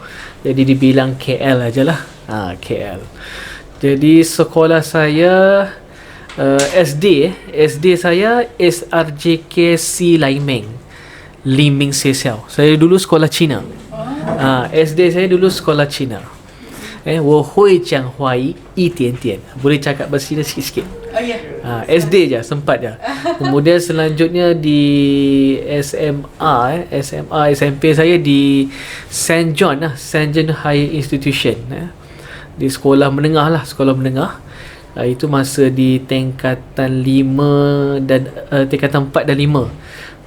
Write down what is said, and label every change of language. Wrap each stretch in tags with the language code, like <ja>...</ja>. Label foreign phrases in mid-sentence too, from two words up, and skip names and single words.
<ms>Jadi dibilang KL ajalah. KL. Jadi sekolah saya SD saya SRJKC Laimeng Sesiao. Saya dulu sekolah Cina. SD saya dulu sekolah Cina.</ms> <zh>我会讲华语一点点.</zh> <ms>Boleh cakap bahasa Cina sikit-sikit. SD je, sempat je. Kemudian selanjutnya di SMP saya di St. John Higher Institution. Di sekolah menengah. Itu masa di tingkatan 5 dan tingkatan 4 dan 5.</ms>